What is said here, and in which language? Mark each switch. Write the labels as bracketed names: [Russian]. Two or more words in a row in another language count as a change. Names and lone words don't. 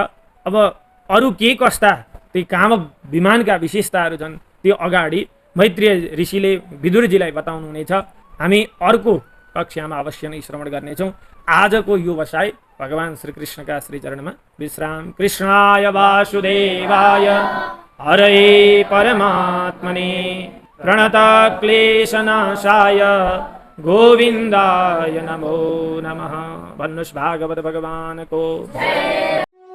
[Nepali] अब अरू के कस्ता ती कामक विमानका विशेषताहरू छन् त्यो अगाडि मैत्रेय ऋषिले विदुरजीलाई बताउनु हुनेछ। हामी अर्को कक्षामा अवश्य नै श्रवण गर्नेछौँ। आजको यो बसाइ भगवान श्रीकृष्णका श्रीचरणमा विश्राम। [Sanskrit] कृष्णाय वासुदेवाय हरये परमात्मने प्रणतक्लेशनाशाय गोविन्दाय नमो नमः। [Nepali] भन्नुहोस् भागवत भगवानको